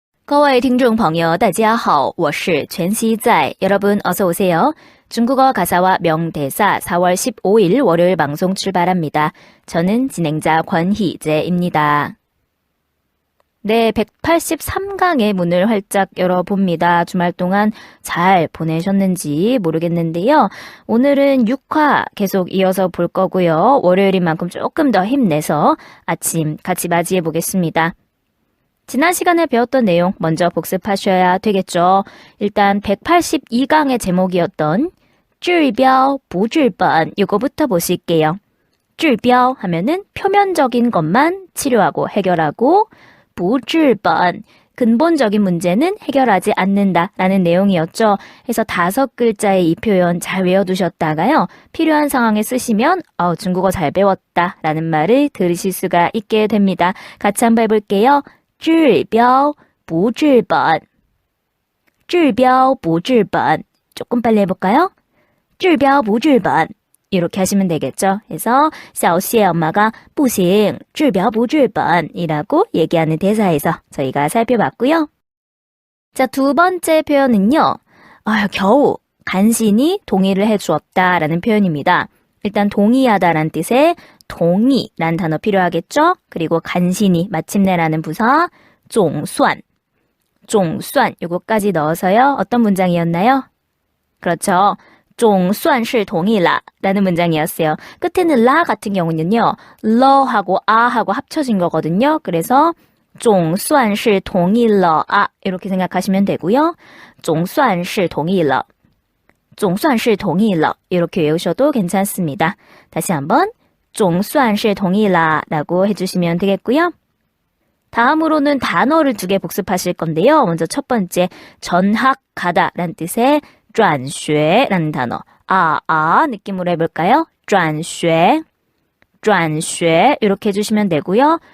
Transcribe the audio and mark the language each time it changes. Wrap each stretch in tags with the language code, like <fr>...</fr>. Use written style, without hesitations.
<zh>各位听众朋友大家好我是全熙在</zh> <ko>여러분 어서 오세요. 중국어 가사와 명대사 4월 15일 월요일 방송 출발합니다. 저는 진행자 권희재입니다. 네, 183강의 문을 활짝 열어봅니다. 주말 동안 잘 보내셨는지 모르겠는데요. 오늘은 6화 계속 이어서 볼 거고요. 월요일인 만큼 조금 더 힘내서 아침 같이 맞이해 보겠습니다. 지난 시간에 배웠던 내용 먼저 복습하셔야 되겠죠. 일단 182강의 제목이었던</ko> <zh>治标不治本</zh> <ko>이거부터 보실게요. 治标 하면은 표면적인 것만 치료하고 해결하고</ko> <zh>不治本</zh> <ko>근본적인 문제는 해결하지 않는다라는 내용이었죠. 그래서 5글자의 이 표현 잘 외워두셨다가요. 필요한 상황에 쓰시면 중국어 잘 배웠다라는 말을 들으실 수가 있게 됩니다. 같이 한번 해볼게요.</ko> <zh>治标不治本治标不治本</zh> <ko>조금 빨리 해볼까요?</ko> <zh>治标不治本</zh> <ko>이렇게 하시면 되겠죠. 그래서 小谢 엄마가</ko> <zh>不行治标不治本</zh> <ko>이라고 얘기하는 대사에서 저희가 살펴봤고요. 자, 두 번째 표현은요. 겨우 간신히 동의를 해주었다라는 표현입니다. 일단 동의하다라는 뜻의 동의란 단어 필요하겠죠? 그리고 간신히 마침내라는 부사 종수안 요거까지 넣어서요. 어떤 문장이었나요? 그렇죠.</ko> <zh>总算是同意啦</zh> <ko>라는 문장이었어요. 끝에는 라 같은 경우는요. 러하고 아하고 합쳐진 거거든요. 그래서</ko> <zh>总算是同意了</zh> <ko>이렇게 생각하시면 되고요.</ko> <zh>总算是同意了总算是同意了</zh> <ko>이렇게 외우셔도 괜찮습니다. 다시 한번</ko> <zh>总算是同意啦</zh> <ko>라고 해주시면 되겠고요. 다음으로는 단어를 2개 복습하실 건데요. 먼저 첫 번째 전학가다 라는 뜻의 转学라는 단어 느낌으로 해볼까요? 转学이렇게 해주시면 되고요.</ko>